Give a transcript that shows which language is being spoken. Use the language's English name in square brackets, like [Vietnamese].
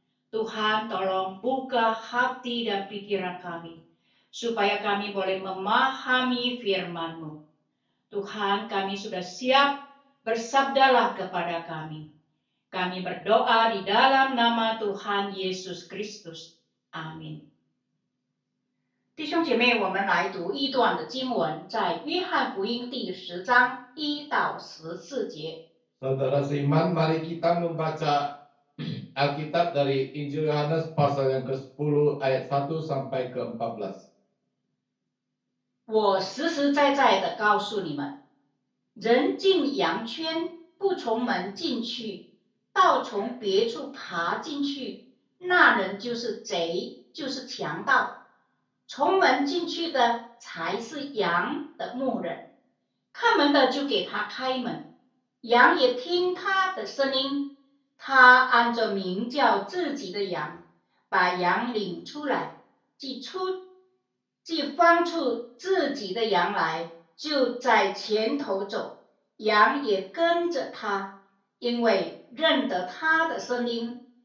[Malay] Tuhan, tolong buka hati dan pikiran kami, supaya kami boleh memahami firman-Mu. Tuhan, kami sudah siap, bersabdalah kepada kami. Kami berdoa di dalam nama Tuhan Yesus Kristus. Amin. [Chinese] 弟兄姐妹，我们来读一段的经文，在约翰福音第10章1到14节。 [Malay] Saudara seiman, mari kita membaca Alkitab dari Injil Yohanes pasal yang ke-10 ayat 1 sampai ke-14. [Chinese] 我实实在在的告诉你们，人进羊圈不从门进去，倒从别处爬进去，那人就是贼，就是强盗。从门进去的才是羊的牧人，看门的就给他开门，羊也听他的声音，他按着名叫自己的羊，把羊领出来，既放出自己的羊来，就在前头走，羊也跟着他，因为认得他的声音。